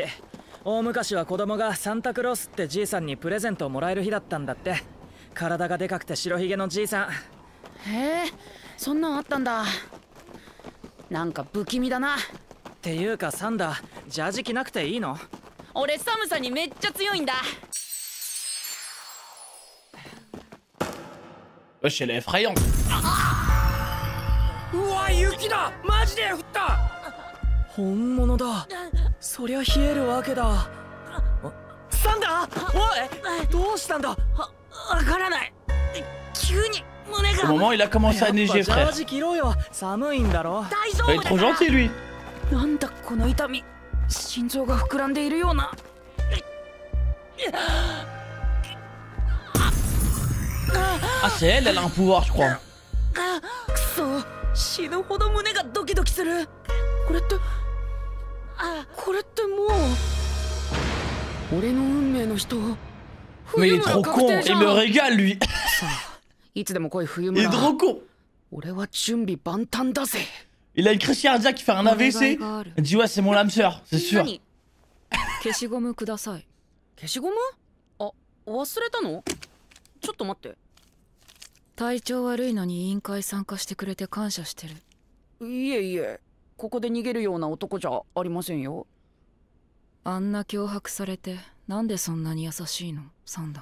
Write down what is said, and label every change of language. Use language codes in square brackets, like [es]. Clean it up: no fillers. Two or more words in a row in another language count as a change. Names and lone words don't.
[ja] 大昔は子供がサンタクロースってじいさんにプレゼントをもらえる日だったんだって。体がでかくて白ひげのじいさん。へえ、そんなんあったんだ。なんか不気味だな。っていうかサンダー、ジャージ着なくていいの？俺寒さにめっちゃ強いんだ。 [fr] Wesh, elle est effrayante. [ja] うわ、雪だ。マジで降った。本物だ。そりゃ冷えるわけだ。サンダー、おい、どうしたんだ？わからない。急に胸が。 [fr] Au moment où il a commencé à neiger, [ja] ジャー [fr] frère. [ja] ジ着ろよ。寒いんだろ。大丈 [fr] Il est [ja] 夫だ [fr] trop [ja] な。 [fr] gentil, lui. [ja] なんだこの痛み。心臓が膨らんでいるような。 [fr] Ah, c'est elle, elle a un pouvoir, je crois. [ja] くそ、死ぬほど胸がドキドキする。これってもう俺の運命の人。 [fr] Mais il est trop con, il me régale, lui. [ja] いつでも来い冬 [fr] Il est [ja] 村。 [fr] trop con. [ja] 俺は準備万端だぜ。 [fr] Il a une crise cardiaque qui fait un AVC. Il dit ouais, c'est mon lame sœur, c'est sûr. [ja] 何？消しゴムください。消しゴム？あ、忘れたの？ちょっと待って。体調悪いのに委員会参加してくれて感謝してる。いえいえ、ここで逃げるような男じゃありませんよ。あんな脅迫されてなんでそんなに優しいの、サンダ。